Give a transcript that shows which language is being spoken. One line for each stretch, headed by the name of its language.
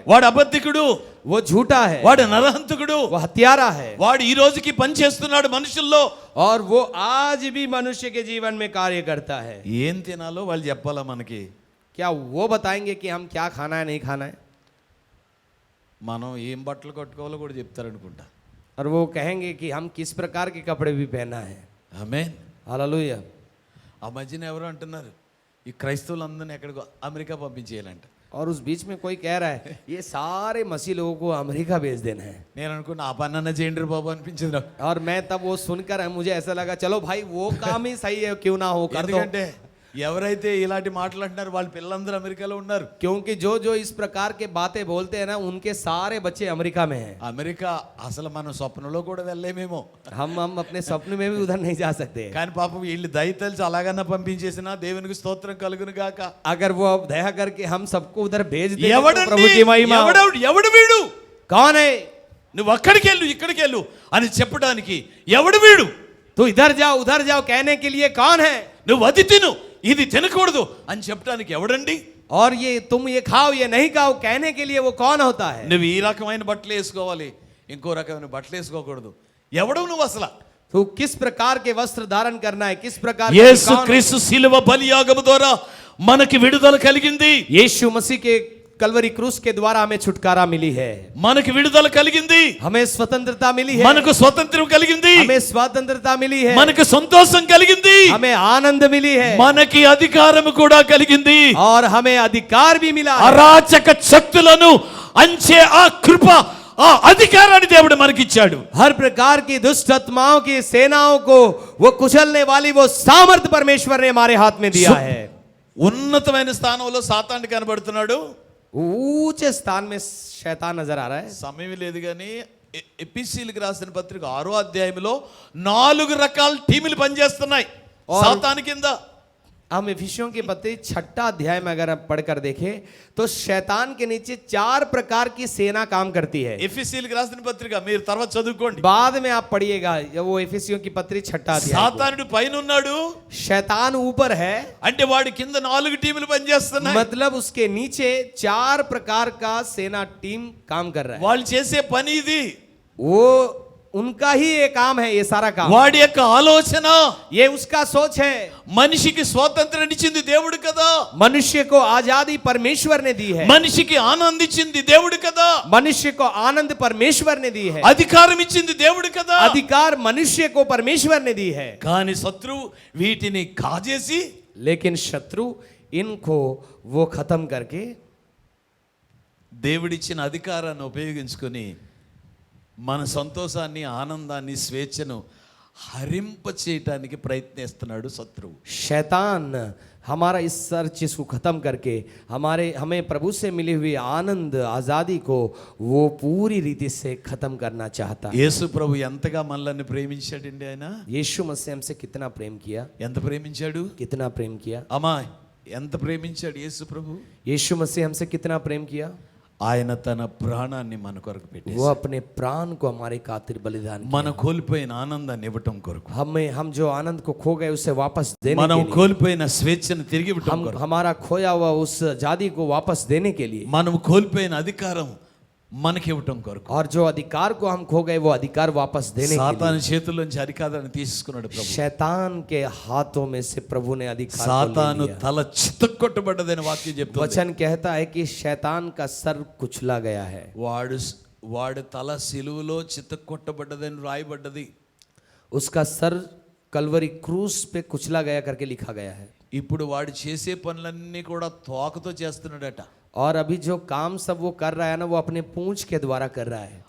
Telugu: వాడు అబద్ధికుడు,
Hindi: वो झूठा है,
Telugu: వాడు నరహంతకుడు,
Hindi: वो हत्यारा है
Telugu: వాడు ఈ రోజుకి పని చేస్తున్నాడు మనుషుల్లో.
Hindi: और वो आज भी मनुष्य के जीवन में कार्य करता है।
Telugu: ఏం తినాలో వాళ్ళు చెప్పాలా మనకి?
Hindi: क्या वो बताएंगे कि हम क्या खाना है नहीं खाना है?
Telugu: మనం ఏం బట్టలు కట్టుకోవాలో కూడా చెప్తారనుకుంటా.
Hindi: और वो कहेंगे कि हम किस प्रकार के कपड़े भी पहना है।
Telugu: ఆమేన్.
Hindi: हालेलुया।
Telugu: ఆ మధ్యన ఎవరు అంటున్నారు ఈ క్రైస్తవులందరినీ ఎక్కడికో అమెరికా పంపించేయాలంట.
Hindi: और उस बीच में कोई कह रहा है ये सारे मसीह लोगों को अमेरिका भेज देना है।
Telugu: నేను అనుకున్నా ఆ పని అన్న చేయండి బాబు అనిపించింది నాకు.
Hindi: और मैं तब वो सुनकर मुझे ऐसा लगा चलो भाई वो काम ही सही है क्यों ना हो कर दो।
Telugu: ఎందుకంటే ఎవరైతే ఇలాంటి మాటలు అంటున్నారు వాళ్ళ పిల్లలందరూ అమెరికాలో ఉన్నారు.
Hindi: क्योंकि जो जो इस प्रकार के बातें बोलते हैं ना उनके सारे बच्चे अमेरिका में हैं।
Telugu: అమెరికా అసలు మనం స్వప్నంలో కూడా వెళ్ళలేమేమో.
Hindi: हम अपने सपने में भी उधर नहीं जा सकते।
Telugu: కానీ పాపం వీళ్ళు దయ తెలిసి అలాగన్నా పంపించేసినా దేవునికి స్తోత్రం కలుగును గాక.
Hindi: अगर वो अब दया करके हम सबको उधर भेज दे तो
Telugu: ఎవడండి?
Hindi: प्रभु की महिमा हो।
Telugu: ఎవడు వీడు?
Hindi: कौन है?
Telugu: నువ్వు అక్కడికి వెళ్ళు ఇక్కడికి వెళ్ళు అని చెప్పడానికి ఎవడు వీడు?
Hindi: तू इधर जाओ कहने के लिए कौन है?
Telugu: నువ్వు అది తిను ఇది తినకూడదు అని చెప్పడానికి ఎవడండి?
Hindi: और ये तुम ये खाओ ये नहीं खाओ कहने के लिए वो कौन होता है?
Telugu: నువ్వు ఈ రకమైన బట్టలు వేసుకోవాలి ఇంకో రకమైన బట్టలు వేసుకోకూడదు. ఎవడు నువ్వు అసలు?
Hindi: तू किस प्रकार के वस्त्र धारण करना है किस प्रकार के
Telugu: యేసు
Hindi: कौन है?
Telugu: క్రీస్తు శిలువ బలియాగము ద్వారా మనకి విడుదల కలిగింది.
Hindi: यीशु मसीह के कलवरी क्रूस के द्वारा हमें छुटकारा मिली है।
Telugu: మనకి విడుదల కలిగింది.
Hindi: हमें स्वतंत्रता मिली है।
Telugu: మనకు స్వతంత్రం కలిగింది.
Hindi: हमें स्वतंत्रता मिली है।
Telugu: మనకు సంతోషం కలిగింది.
Hindi: हमें आनंद मिली है
Telugu: మనకి అధికారం కూడా కలిగింది.
Hindi: और हमें अधिकार भी मिला है।
Telugu: అరాచక శక్తులను అంచే ఆ కృప ఆ అధికారాన్ని దేవుడు మనకిచ్చాడు.
Hindi: हर प्रकार की दुष्ट आत्माओं की सेनाओं को वो कुचलने वाली वो सामर्थ परमेश्वर ने हमारे हाथ में दिया है।
Telugu: ఉన్నతమైన స్థానంలో సాతాను కనబడుతున్నాడు.
Hindi: ऊंचे स्थान में शैतान नजर आ रहा है।
Telugu: సమయం లేదు కానీ ఎపిసీలకు రాసిన పత్రిక 6వ అధ్యాయంలో 4 రకాల టీములు పనిచేస్తున్నాయి సాతాను కింద.
Hindi: हम इफिसियों की पत्री 6 अध्याय में अगर आप पढ़कर देखें तो शैतान के नीचे 4 प्रकार की सेना काम करती है।
Telugu: ఎఫెసీయులకు రాసిన పత్రిక మీరు తర్వాత చదువుకోండి.
Hindi: बाद में आप पढ़िएगा वो इफिसियों की पत्री 6 अध्याय को।
Telugu: సాతానుడు పైన ఉన్నాడు
Hindi: शैतान ऊपर है
Telugu: అంటే వాడి కింద 4 టీములు పనిచేస్తున్నాయి.
Hindi: मतलब उसके नीचे 4 प्रकार का सेना टीम काम कर रहा है।
Telugu: వాళ్ళు చేసే పని ఇది.
Hindi: वो उनका ही ये काम है ये सारा काम।
Telugu: వాడి యొక్క ఆలోచన
Hindi: ये उसका सोच है।
Telugu: మనిషికి స్వాతంత్రం ఇచ్చింది దేవుడు కదా.
Hindi: मनुष्य को आजादी परमेश्वर ने दी है।
Telugu: మనిషికి ఆనందం ఇచ్చింది దేవుడు కదా.
Hindi: मनुष्य को आनंद परमेश्वर ने दी है।
Telugu: అధికారం ఇచ్చింది దేవుడు కదా.
Hindi: अधिकार मनुष्य को परमेश्वर ने दी है।
Telugu: కానీ శత్రువు వీటిని కాజేసి
Hindi: लेकिन शत्रु इनको वो खत्म करके
Telugu: దేవుడిచ్చిన అధికారాన్ని ఉపయోగించుకొని మన సంతోషాన్ని ఆనందాన్ని స్వేచ్ఛను హరింప చేయటానికి ప్రయత్నిస్తున్నాడు శత్రువు.
Hindi: शैतान हमारा इस सर चीज को खत्म करके हमें प्रभु से मिली हुई आनंद आजादी को वो पूरी रीति से खत्म करना चाहता है।
Telugu: యేసు ప్రభు ఎంతగా మనల్ని ప్రేమించాడండి ఆయన.
Hindi: यीशु मसीह हमसे कितना प्रेम किया,
Telugu: ఎంత ప్రేమించాడు
Hindi: कितना प्रेम किया।
Telugu: అమ్మా, ఎంత ప్రేమించాడు యేసు ప్రభు.
Hindi: यीशु मसीह हमसे कितना प्रेम किया।
Telugu: ఆయన తన ప్రాణాన్ని మన కొరకు
Hindi: वो
Telugu: పెట్టేసి
Hindi: अपने प्राण को हमारे खातिर बलिदान किया।
Telugu: మన కోల్పోయిన ఆనందాన్ని ఇవ్వటం కొరకు,
Hindi: हम जो आनंद को खो गए उसे वापस देने
Telugu: మనం
Hindi: के लिए,
Telugu: కోల్పోయిన స్వేచ్ఛను తిరిగి ఇవ్వటం
Hindi: हम
Telugu: కొరకు,
Hindi: हमारा खोया हुआ उस आजादी को वापस देने के लिए,
Telugu: మనం కోల్పోయిన అధికారం మనకి ఇవ్వటం కొరకు,
Hindi: और जो अधिकार को हम खो गए वो अधिकार वापस देने के
Telugu: సాతాను చేతుల్లోంచి అధికారాన్ని తీసుకున్నాడు
Hindi: लिए,
Telugu: ప్రభు.
Hindi: शैतान के हाथों में से प्रभु ने अधिकार को ले
Telugu: సాతాను
Hindi: लिया।
Telugu: తల చితక్కొట్టబడ్డదని వాక్యం చెప్తుంది.
Hindi: वचन कहता है कि शैतान का सर कुचला गया है।
Telugu: వాడు తల సిలువలో చితక్కొట్టబడ్డదని రాయబడ్డది.
Hindi: उसका सर कलवरी क्रूस पे कुचला गया करके लिखा गया है।
Telugu: ఇప్పుడు వాడు చేసే పనులన్నీ కూడా తోకతో చేస్తున్నాడట.
Hindi: और अभी जो काम सब वो कर रहा है ना, वो अपने पूंछ के द्वारा कर रहा है।